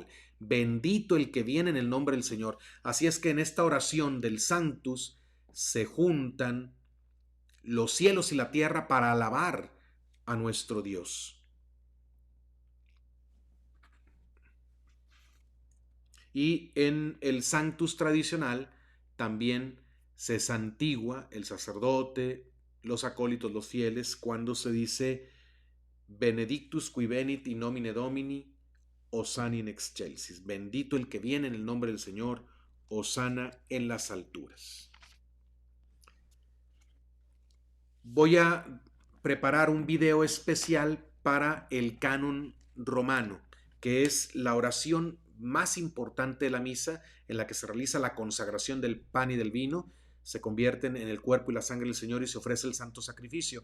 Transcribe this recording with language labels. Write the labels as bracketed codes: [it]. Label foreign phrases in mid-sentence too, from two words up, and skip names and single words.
[es] Bendito el que viene en el nombre del Señor. Así es que en esta oración del Sanctus se juntan los cielos y la tierra para alabar a nuestro Dios. Y en el Sanctus tradicional también se santigua el sacerdote, los acólitos, los fieles, cuando se dice [la] Benedictus qui venit in nomine Domini, Hosanna in excelsis. [es] Bendito el que viene en el nombre del Señor, Hosanna en las alturas. Voy a preparar un video especial para el canon romano, que es la oración más importante de la misa, en la que se realiza la consagración del pan y del vino, se convierten en el cuerpo y la sangre del Señor y se ofrece el santo sacrificio.